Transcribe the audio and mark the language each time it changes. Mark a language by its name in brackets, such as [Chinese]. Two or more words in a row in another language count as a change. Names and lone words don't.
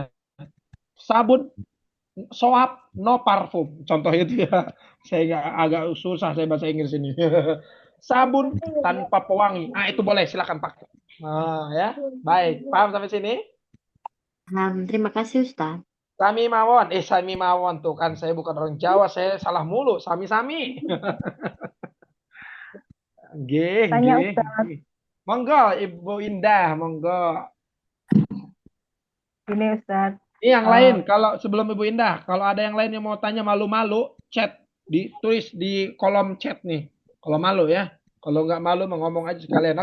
[Indonesian] Sabun soap no parfum. Contohnya itu ya. Saya agak susah saya bahasa Inggris ini. Sabun tanpa pewangi. Ah, itu boleh, silakan pakai. Nah, ya. Baik, paham sampai sini? Terima kasih, Ustaz. [Javanese] Sami mawon [Indonesian] tuh kan, saya bukan orang Jawa, saya salah mulu. [Javanese] Sami. Nggih. Monggo Ibu Indah, monggo. [Indonesian] Ini Ustaz. Ini yang lain, kalau sebelum Ibu Indah, kalau ada yang lain yang mau tanya malu-malu, chat, ditulis di kolom chat nih. Kalau malu ya. Kalau nggak malu mau ngomong aja sekalian.